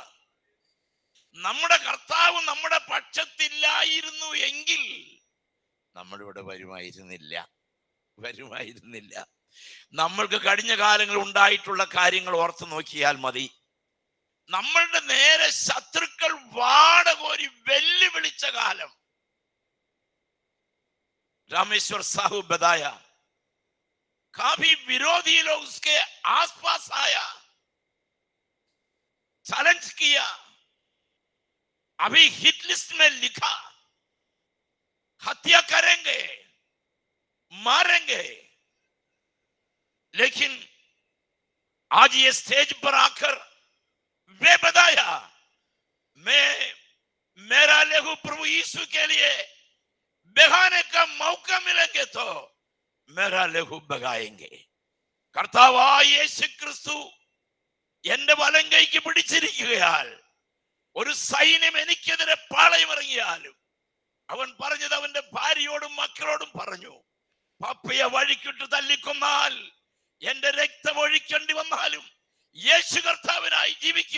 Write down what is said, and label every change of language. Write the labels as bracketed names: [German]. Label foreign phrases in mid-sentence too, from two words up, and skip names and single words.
[Malayalam] നമ്മുടെ കർത്താവ് നമ്മുടെ പക്ഷത്തില്ലായിരുന്നു എങ്കിൽ നമ്മളിവിടെ വരുമായിരുന്നില്ല. നമ്മൾക്ക് കഴിഞ്ഞ കാലങ്ങളിൽ ഉണ്ടായിട്ടുള്ള കാര്യങ്ങൾ ഓർത്ത് നോക്കിയാൽ മതി. നമ്മളുടെ നേരെ ശത്രുക്കൾ വാടകോരി വെല്ലുവിളിച്ച കാലം. [Hindi] रामेश्वर साहू बताया, काफी विरोधी लोग उसके आसपास आया, चैलेंज किया, अभी [English] hit list [Hindi] में लिखा, हत्या करेंगे, मारेंगे। लेकिन आज ये स्टेज पर आकर वे बताया, मैं मेरा लहू प्रभु यीशु के लिए बहाने का मौका मिलेंगे तो मेरा लहू बगाएंगे। [Malayalam] കർത്താവായ യേശു ക്രിസ്തു എന്റെ വലം കൈക്ക് പിടിച്ചിരിക്കുകയാൽ ഒരു സൈന്യം എനിക്കെതിരെ പാളയമിറങ്ങിയാലും അവൻ പറഞ്ഞത് അവന്റെ ഭാര്യയോടും മക്കളോടും പറഞ്ഞു, പപ്പയെ വഴിക്കിട്ട് തല്ലിക്കൊന്നാൽ എന്റെ രക്തം ഒഴിക്കേണ്ടി വന്നാലും യേശു കർത്താവിനായി ജീവിക്കും.